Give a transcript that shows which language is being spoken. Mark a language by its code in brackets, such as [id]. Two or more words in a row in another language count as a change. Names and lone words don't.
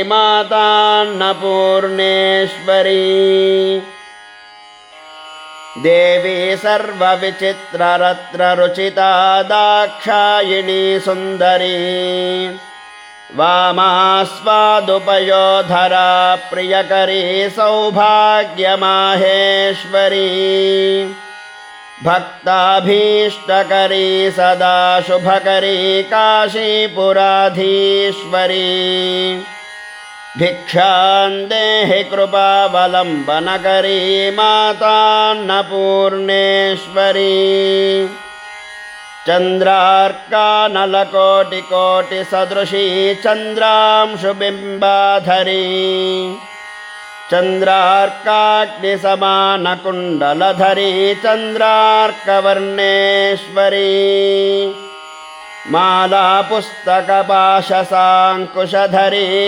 [sa] మాతాన్నపూర్ణేశ్వరీ దేవీ సర్వవిచిత్రరత్నరుచితా దాక్షాయిణీ సుందరీ వామాస్వాదుపయోధరా ప్రియకరీ సౌభాగ్యమాహేశ్వరీ भक्ताभीष्टकरी सदा शुभकरी काशीपुराधीश्वरी भिक्षां देहि कृपावलम्बनकरी मातान्नपूर्णेश्वरी चन्द्रार्कानलकोटिकोटिसदृशी चन्द्रांशुबिम्बाधरी चन्द्रार्काग्निसमानकुण्डलधरी चन्द्रार्कवर्णेश्वरी मालापुस्तकपाशसाङ्कुशधरी